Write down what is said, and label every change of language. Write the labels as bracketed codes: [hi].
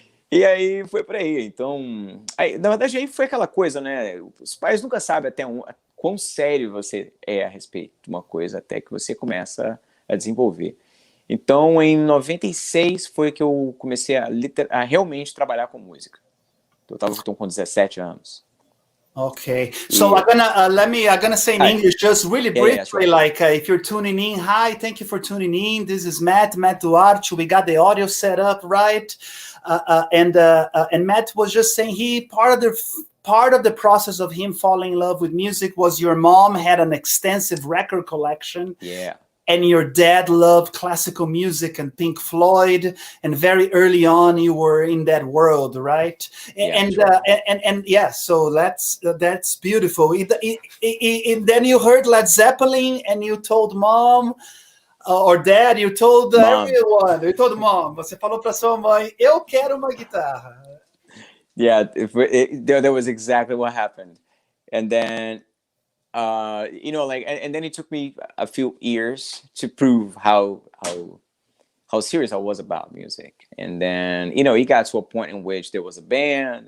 [pt] E aí foi por aí. Então, na verdade, aí foi aquela coisa, né? Os pais nunca sabem até quão sério você é a respeito de uma coisa até que você começa a desenvolver. Então, em 96 foi que eu comecei a realmente trabalhar com música. Eu estava com 17 anos. [en] Okay, so I'm gonna say in English just really briefly, sure. If you're tuning in, hi, thank you for tuning in. This is Matt Duarte. We got the audio set up right, and Matt was just saying part of the process of him falling in love with music was your mom had an extensive record collection. Yeah. And your dad loved classical music and Pink Floyd, and very early on you were in that world, right? And yeah, so that's beautiful. And then you heard Led Zeppelin, and you told mom or dad, you told everyone. You told mom. [pt] Você falou para sua mãe, eu quero uma guitarra. [en] Yeah, that was exactly what happened, and then. And then it took me a few years to prove how serious I was about music. And then, it got to a point in which there was a band.